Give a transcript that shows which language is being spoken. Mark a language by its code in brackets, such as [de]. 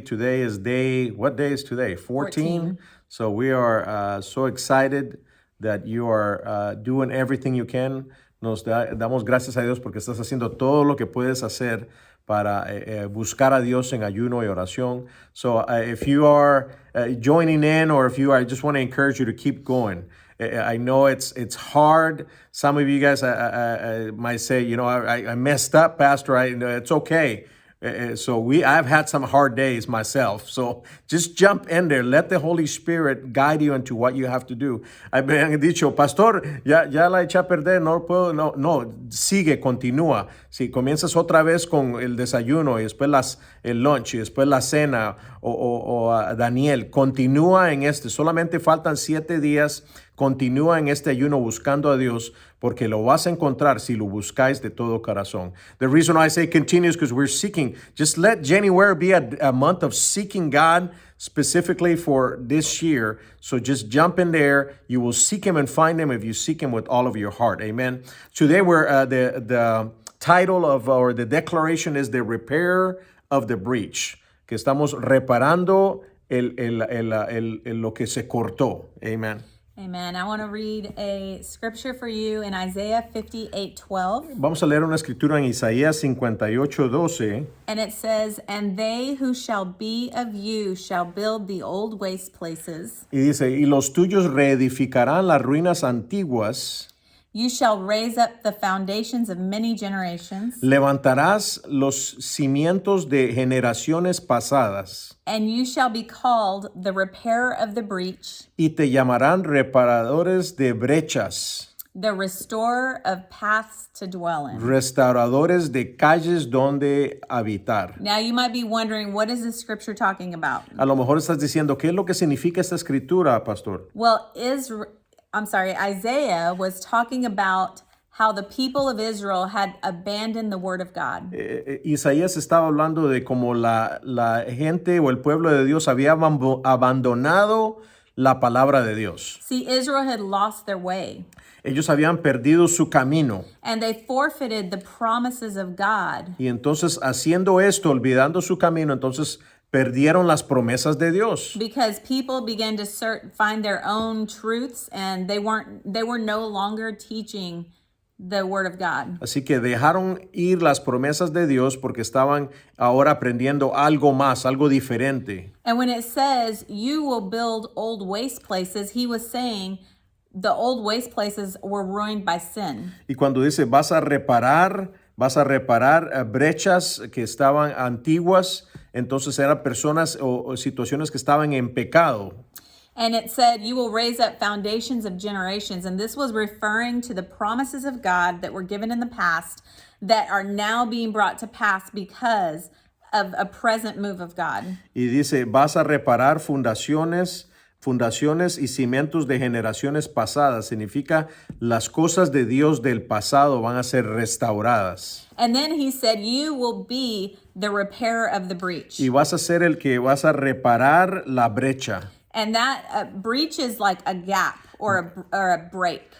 [en] Today is what day is today? 14. So we are so excited that you are doing everything you can. [es] Damos gracias a Dios porque estás haciendo todo lo que puedes hacer para buscar a Dios en ayuno y oración. [en] So if you are joining in, or if you are, I just want to encourage you to keep going. I know it's hard. Some of you guys might say, I messed up, Pastor. It's okay. I've had some hard days myself. So just jump in there. Let the Holy Spirit guide you into what you have to do. [es] Me han dicho, Pastor, ya la eché a perder, no puedo, no, sigue, continúa. Si comienzas otra vez con el desayuno y después el lunch y después la cena o Daniel, continúa en solamente faltan 7 días. Continúa en este ayuno buscando a Dios porque lo vas a encontrar si lo buscáis de todo corazón. [en] The reason why I say continue is because we're seeking. Just let January be a month of seeking God specifically for this year. So just jump in there. You will seek Him and find Him if you seek Him with all of your heart. Amen. Today the title or the declaration is the repair of the breach. [es] Que estamos reparando lo que se cortó. [en] Amen. Amen. I want to read a scripture for you in Isaiah 58:12. [es] Vamos a leer una escritura en Isaías 58:12. [en] And it says, "And they who shall be of you shall build the old waste places. [es] Y dice, y los tuyos reedificarán las ruinas antiguas. [en] You shall raise up the foundations of many generations. [es] Levantarás los cimientos de generaciones pasadas. [en] And you shall be called the repairer of the breach, [es] Y te llamarán reparadores de brechas. [en] the restorer of paths to dwell in." [es] Restauradores de calles donde habitar. [en] Now you might be wondering, what is this scripture talking about? [es] A lo mejor estás diciendo, ¿qué es lo que significa esta escritura, pastor? [en] Well, Isaiah was talking about how the people of Israel had abandoned the word of God. [es] Isaías estaba hablando de cómo la gente o el pueblo de Dios había abandonado la palabra de Dios. [en] See, Israel had lost their way. [es] Ellos habían perdido su camino. [en] And they forfeited the promises of God. [es] Y entonces, haciendo esto, olvidando su camino, entonces perdieron las promesas de Dios. [en] Because people began to find their own truths, and they were no longer teaching the word of God. [es] Así que dejaron ir las promesas de Dios porque estaban ahora aprendiendo algo más, algo diferente. [en] And when it says you will build old waste places, he was saying the old waste places were ruined by sin. [es] Y cuando dice vas a reparar brechas que estaban antiguas, entonces eran personas o situaciones que estaban en pecado. [en] And it said, you will raise up foundations of generations. And this was referring to the promises of God that were given in the past that are now being brought to pass because of a present move of God. [es] Y dice, vas a reparar fundaciones y cimientos de generaciones pasadas. Significa las cosas de Dios del pasado van a ser restauradas. [en] And then he said, you will be the repairer of the breach. [es] Y vas a ser el que vas a reparar la brecha. [en] And that breach is like a gap or a break.